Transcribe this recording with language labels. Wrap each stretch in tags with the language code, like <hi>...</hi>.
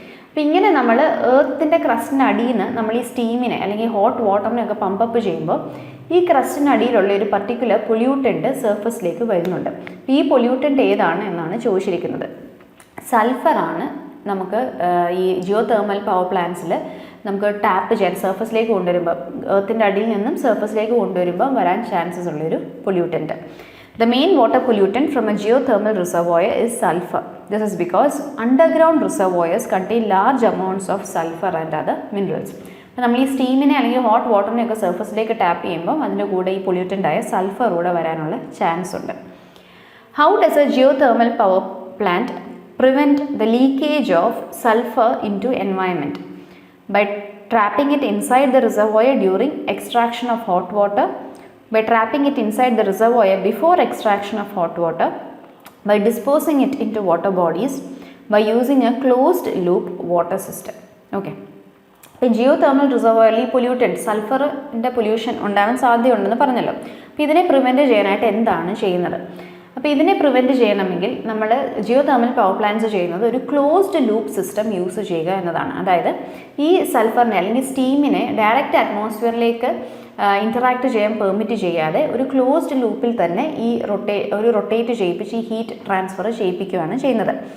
<ml>അപ്പോൾ ഇങ്ങനെ നമ്മൾ എർത്തിൻ്റെ ക്രസ്റ്റിനടിയിൽ നിന്ന് നമ്മൾ ഈ സ്റ്റീമിനെ അല്ലെങ്കിൽ ഹോട്ട് വാട്ടറിനെ ഒക്കെ പമ്പപ്പ് ചെയ്യുമ്പോൾ ഈ ക്രസ്റ്റിനടിയിലുള്ള ഒരു പർട്ടിക്കുലർ പൊല്യൂട്ടൻ്റ് സർഫസിലേക്ക് വരുന്നുണ്ട്. ഈ പൊല്യൂട്ടൻ്റ് ഏതാണ് എന്നാണ് ചോദിച്ചിരിക്കുന്നത്. സൾഫറാണ് നമുക്ക് ഈ ജിയോ തെർമൽ പവർ പ്ലാന്റ്സിൽ നമുക്ക് ടാപ്പ് ചെയ്യാൻ സർഫസിലേക്ക് കൊണ്ടുവരുമ്പോൾ, എർത്തിൻ്റെ അടിയിൽ നിന്നും സർഫസിലേക്ക് കൊണ്ടുവരുമ്പോൾ വരാൻ ചാൻസസ് ഉള്ളൊരു pollutant.</ml> <en>The main water pollutant from a geothermal reservoir is sulfur. This is because underground reservoirs contain large amounts of sulfur and other minerals.</en> <ml>അപ്പോൾ നമ്മൾ ഈ സ്റ്റീമിനെ അല്ലെങ്കിൽ ഹോട്ട് വാട്ടറിനെയൊക്കെ സർഫസിലേക്ക് ടാപ്പ് ചെയ്യുമ്പോൾ അതിൻ്റെ കൂടെ ഈ പൊല്യൂട്ടൻ്റായ സൾഫർ കൂടെ വരാനുള്ള ചാൻസ് ഉണ്ട്.</ml> <en>How does a geothermal power plant prevent the leakage of sulfur into environment? By trapping it inside the reservoir during extraction of hot water, by trapping it inside the reservoir before extraction of hot water, by disposing it into water bodies, by using a closed loop water system. Okay.</en> <ml>ഇപ്പോൾ Jio thermal റിസർവോയറിൽ ഈ pollutant സൾഫറിൻ്റെ pollution ഉണ്ടാകാൻ സാധ്യതയുണ്ടെന്ന് പറഞ്ഞല്ലോ. അപ്പോൾ ഇതിനെ prevent ചെയ്യാനായിട്ട് എന്താണ് ചെയ്യുന്നത്? അപ്പോൾ ഇതിനെ പ്രിവെൻറ്റ് ചെയ്യണമെങ്കിൽ നമ്മൾ ജിയോ തെർമൽ പവർ പ്ലാന്റ്സ് ചെയ്യുന്നത് ഒരു ക്ലോസ്ഡ് ലൂപ്പ് സിസ്റ്റം യൂസ് ചെയ്യുക എന്നതാണ്. അതായത് ഈ സൾഫറിനെ അല്ലെങ്കിൽ സ്റ്റീമിനെ ഡയറക്റ്റ് അറ്റ്മോസ്ഫിയറിലേക്ക് ഇൻറ്ററാക്ട് ചെയ്യാൻ പെർമിറ്റ് ചെയ്യാതെ ഒരു ക്ലോസ്ഡ് ലൂപ്പിൽ തന്നെ ഈ റൊട്ടേറ്റ് ചെയ്യിപ്പിച്ച് ഈ ഹീറ്റ് ട്രാൻസ്ഫർ ചെയ്യിപ്പിക്കുകയാണ് ചെയ്യുന്നത്.</ml>